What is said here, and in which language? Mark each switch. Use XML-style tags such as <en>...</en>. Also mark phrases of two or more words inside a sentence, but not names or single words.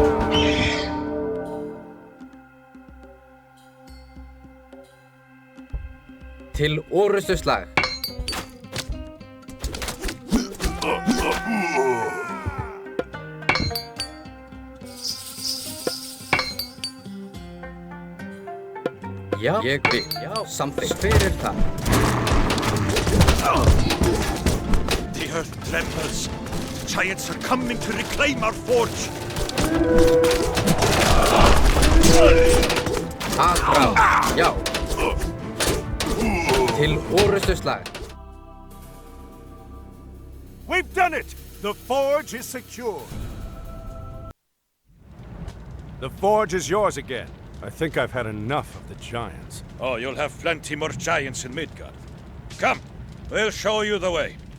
<is>Til orustuslag. Já, ég vil. Já, samþykkt. Fyrir það.</is> <en>The earth trembles. Giants are coming to reclaim our forge.</en> <is>Aðrá. Já. Til orustuslag.</is> <en>We've done it! The forge is secure. The forge is yours again. I think I've had enough of the giants. Oh, you'll have plenty more giants in Midgard. Come, we'll show you the way.</en>